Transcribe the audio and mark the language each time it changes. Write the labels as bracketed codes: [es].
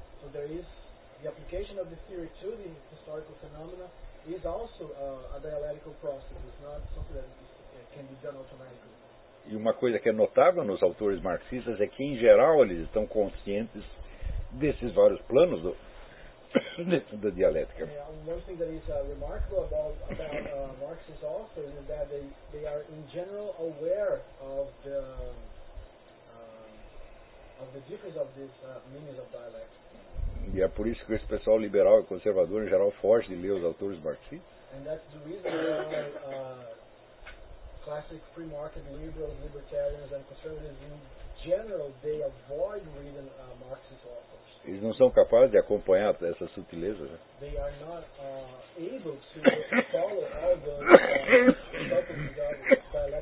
[en] So there is the application of the theory to the historical phenomena is also a dialectical process. It's not something that can be done automatically. [pt] E uma coisa que é notável nos autores marxistas é que, em geral, eles estão conscientes desses vários planos da dialética. [en] One thing that is remarkable about Marxist authors is that they are, in general, aware of the difference of these meanings of dialect. [pt] E é por isso que esse pessoal liberal e conservador, em geral, foge de ler os autores marxistas. [en] And that's the reason why classic free market liberals, libertarians and conservatives in general, they avoid reading Marxist authors. [pt] Eles não são capazes de acompanhar essas sutilezas. [en] They are not able to follow all those subtleties of